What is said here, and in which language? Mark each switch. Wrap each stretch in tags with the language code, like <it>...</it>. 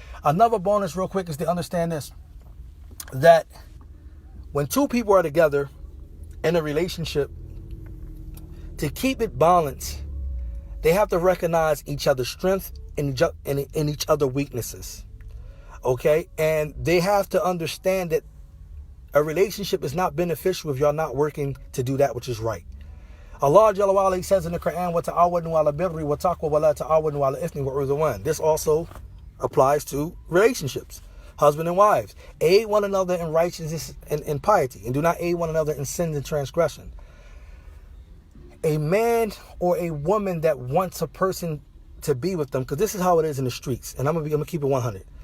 <en>Another bonus real quick is to understand this, that when two people are together in a relationship, to keep it balanced, they have to recognize each other's strengths and each other's weaknesses. Okay? And they have to understand that a relationship is not beneficial if y'all not working to do that which is right. Allah Jalla wa Ala says in the Quran,</en> <ar>وَتَعَوَّنُوا عَلَى الْبِرِّ وَالتَّقْوَى وَلَا تَعَوَّنُوا عَلَى الْإِثْمِ وَالْعُدْوَانِ.</ar> <en>This also applies to relationships, husband and wives. Aid one another in righteousness and piety, and do not aid one another in sins and transgression. A man or a woman that wants a person to be with them, because this is how it is in the streets, and I'm gonna keep it 100.</en>